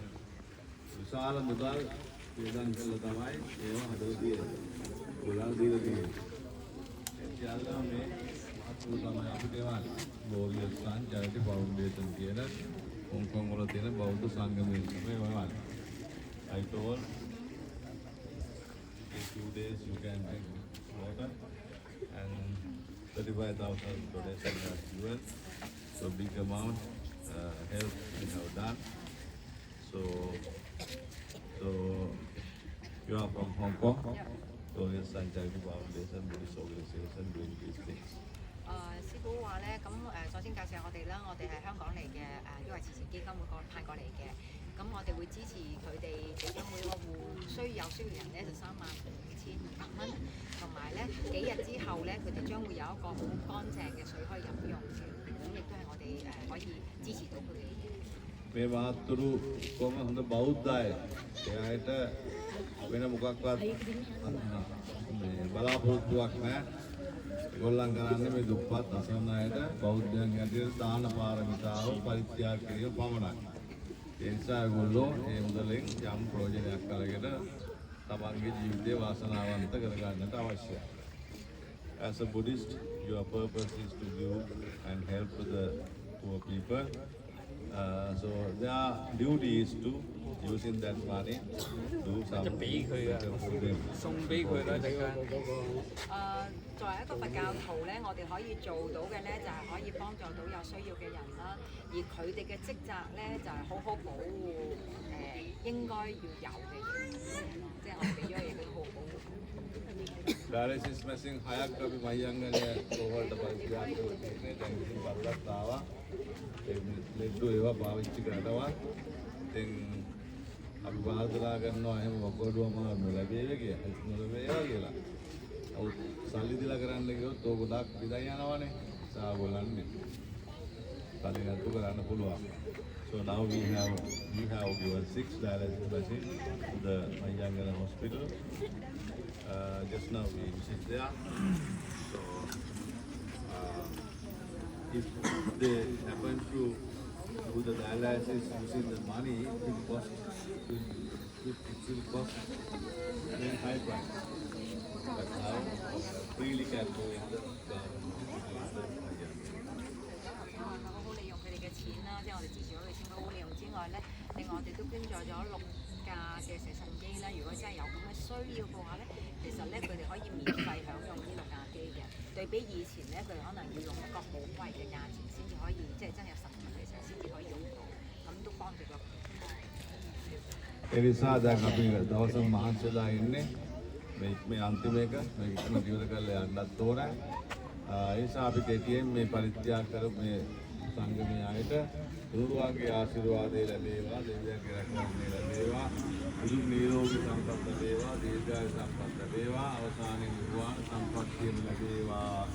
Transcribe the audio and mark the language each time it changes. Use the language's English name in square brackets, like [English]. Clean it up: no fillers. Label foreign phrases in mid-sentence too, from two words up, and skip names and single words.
[Sinhala] විශාල මුදල් වේදන් කළා තමයි ඒව හදලා තියෙන්නේ. ගොඩාක් දීලා තියෙන්නේ. ඒ සියල්ලම මේ අතුරු තමයි අපිට එවන්නේ. බෝවියස් සන් චැරිටි ෆවුන්ඩේෂන් කියන හොංකොං වල තියෙන බෞද්ධ සංගමයේ තමයි එවන්නේ. [English] I told in 2 days you can drink water and 35,000 donation as well. So big amount help we have done. So you are from Hong Kong. So yes, Charity Foundation, Buddhist organization doing these things. [Cantonese] 師傅話咧，咁首先介紹我哋啦，我哋係香港嚟嘅因為慈善基金會派過嚟嘅，咁我哋會支持佢哋其中每個戶有需要人咧就35,500蚊，同埋咧幾日之後咧佢哋將會有一個好乾淨嘅水可以飲用嘅，咁亦都係我哋可以支持到佢哋嘅。 [Sinhala] මේ මාතුරු කොම හොඳ බෞද්ධය. එයාට වෙන මොකක්වත් මේ බලාපොරොත්තුවක් නැහැ. ඒගොල්ලන් කරන්නේ මේ දුප්පත් අසරණ අයට බෞද්ධයන් හැටියට දාන පාරමිතාව පරිත්‍යාග කිරීම පමණයි. ඒ නිසා ඒගොල්ලෝ මේ මුදලෙන් යම් ප්‍රයෝජනයක් අරගෙන තමන්ගේ ජීවිතය වාසනාවන්ත කරගන්නට අවශ්‍යයි. [English] As a Buddhist, your purpose is to give and help the poor people. So their duty is to using that money do some [Cantonese] 送俾佢啦，陣間。作為一個佛教徒咧，我哋可以做到嘅咧，就係可以幫助到有需要嘅人啦。而佢哋嘅職責咧，就係好好保護應該要有嘅嘢，即係我哋俾咗嘢，佢好好保護。 [Sinhala] ඩයලිසිස් මැෂින් 6ක් අපි මහියංගනය කොහොල්ට පරිත්‍යාග කරලා තියෙන්නේ. දැන් ඉතින් බලලත් ආවා. ඒ ලෙඩ්ඩු ඒවා පාවිච්චි කරනවා. ඉතින් අපි බාහිරලා කරනවා එහෙම වකෝඩුවම ලැබෙන්නේ කියලා. නොලැබේවා කියලා. ඔව් සල්ලි දීලා කරන්න ගියොත් ඕක ගොඩක් විදයි යනවනේ. සා බලන්නේ. සල්ලි නැතු කරන්න පුළුවන්. [English] So now we have given 6 dialysis machines to the Mahiyangana hospital. Just now we visit there. So if they happen to do the dialysis using the money, it will cost very high price. But now freely can go in the government. [Cantonese] 利用佢哋嘅錢啦，即係我哋支持咗佢錢，好利用之外咧，另外我哋都捐助咗6架嘅射腎機啦。如果真係有咁嘅需要嘅話咧，其實咧佢哋可以免費享用呢6架機嘅。對比以前咧，佢哋可能要用一個好貴嘅價錢先至可以，即係真係有實物嘅時候先至可以用到，咁都幫助咗。 [Sinhala] ඒ නිසා දැන් අපි දවසම මහන්සිලා ඉන්නේ මේ අන්තිම එක මේක ඉක්මනට ඉවර කරලා යන්නත් ඕන. ඒ නිසා අපි කෙටියෙන් මේ පරිත්‍යාග කරපු මේ සංගමයේ අයට ගුරුවරයාගේ ආශිර්වාදය ලැබේවා, දෙවියන්ගේ රැකවරණය ලැබේවා, බුදු නිරෝගී සම්පත් ලැබේවා, දීර්ඝායු සම්පත් ලැබේවා, අවසානයේ නිර්වාණ සම්පත්තිය ලැබේවා